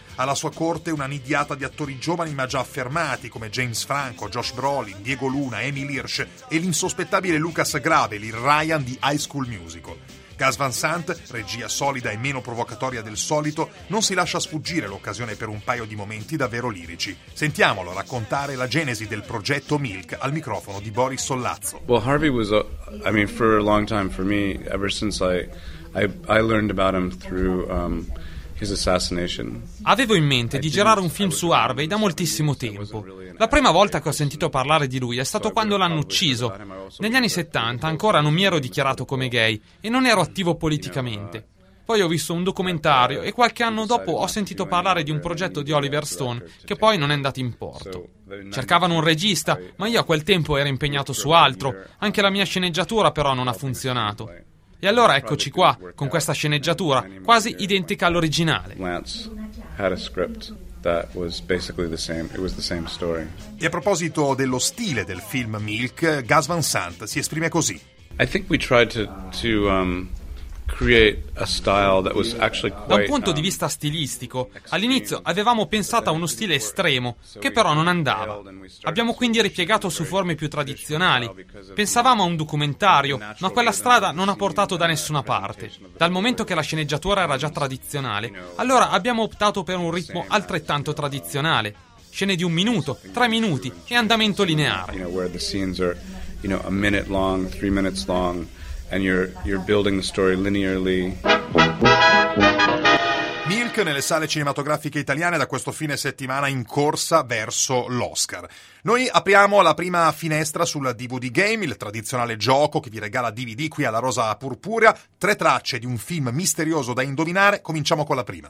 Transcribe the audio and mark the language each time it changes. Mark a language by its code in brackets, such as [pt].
[it] Alla sua corte una nidiata di attori giovani ma già affermati come James Franco, Josh Brolin, Diego Luna, Emil Hirsch e l'insospettabile Lucas Graves, il Ryan di High School Musical. Gus Van Sant, regia solida e meno provocatoria del solito, non si lascia sfuggire l'occasione per un paio di momenti davvero lirici. Sentiamolo raccontare la genesi del progetto Milk al microfono di Boris Sollazzo. [en] Well, Harvey was for a long time for me, ever since I learned about him through his assassination. [it] Avevo in mente di girare un film su Harvey da moltissimo tempo. La prima volta che ho sentito parlare di lui è stato quando l'hanno ucciso. Negli anni 70 ancora non mi ero dichiarato come gay e non ero attivo politicamente. Poi ho visto un documentario e qualche anno dopo ho sentito parlare di un progetto di Oliver Stone che poi non è andato in porto. Cercavano un regista, ma io a quel tempo ero impegnato su altro. Anche la mia sceneggiatura però non ha funzionato. E allora eccoci qua, con questa sceneggiatura, quasi identica all'originale. [en] Lance had a script that was basically the same, it was the same story. [it] E a proposito dello stile del film Milk, Gus Van Sant si esprime così. [en] I think we tried to create a style that was actually quite, [it] da un punto di vista stilistico, all'inizio avevamo pensato a uno stile estremo, che però non andava. Abbiamo quindi ripiegato su forme più tradizionali. Pensavamo a un documentario, ma quella strada non ha portato da nessuna parte. Dal momento che la sceneggiatura era già tradizionale, allora abbiamo optato per un ritmo altrettanto tradizionale. Scene di un minuto, tre minuti e andamento lineare. [en] And you're building the story linearly. [it] Milk nelle sale cinematografiche italiane da questo fine settimana in corsa verso l'Oscar. Noi apriamo la prima finestra sul DVD Game, il tradizionale gioco che vi regala DVD qui alla Rosa Purpurea. Tre tracce di un film misterioso da indovinare. Cominciamo con la prima.